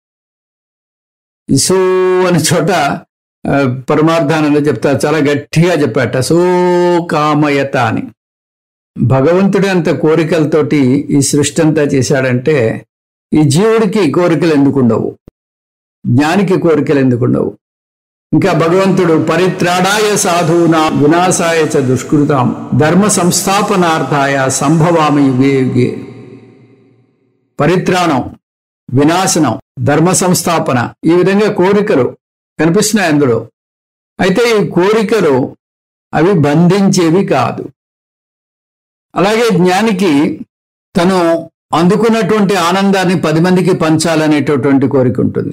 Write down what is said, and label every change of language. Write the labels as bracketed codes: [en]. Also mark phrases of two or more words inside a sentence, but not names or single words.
[te] సో అనే చోట పరమార్థానంలో చెప్తారు, చాలా గట్టిగా చెప్పాట, సుకామయత అని. భగవంతుడే అంత కోరికలతోటి ఈ సృష్టి అంతా చేశాడంటే ఈ జీవుడికి కోరికలు ఎందుకుండవు, జ్ఞానికి కోరికలు ఎందుకుండవు? ఇంకా భగవంతుడు [sa] పరిత్రాడాయ సాధూనా వినాశాయ చ దుష్కృతాం ధర్మ సంస్థాపనార్థాయ సంభవామి యుగే యుగే. [te] పరిత్రాణం, వినాశనం, ధర్మ సంస్థాపన, ఈ విధంగా కోరికలు కనిపిస్తున్నాయి అందులో. అయితే ఈ కోరికలు అవి బంధించేవి కాదు. అలాగే జ్ఞానికి తను అందుకున్నటువంటి ఆనందాన్ని 10 మందికి పంచాలనేటటువంటి కోరిక ఉంటుంది.